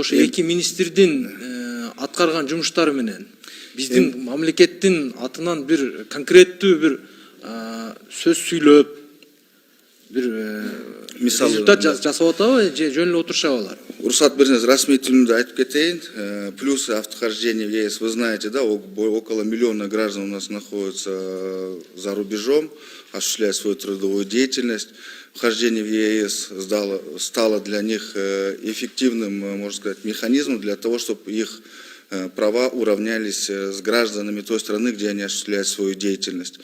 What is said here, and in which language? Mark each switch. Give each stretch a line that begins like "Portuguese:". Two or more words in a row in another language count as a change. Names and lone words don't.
Kyrgyz: Ошо эки министрдин аткарган жумуштары менен биздин мамлекеттин атынан бир конкреттүү бир сөз сүйлөп бир результат жасап атабы же жөн эле отурушабы алар? Уруксат берсеңиз, расмий тилимде айтып кетейин.
Russian: Плюсы автохождения в ЕС, вы знаете, да, около миллиона граждан у нас находятся за рубежом, осуществляя свою трудовую деятельность. Вхождение в ЕС стало для них эффективным, можно сказать, механизмом для того, чтобы их права уравнялись с гражданами той страны, где они осуществляют свою деятельность.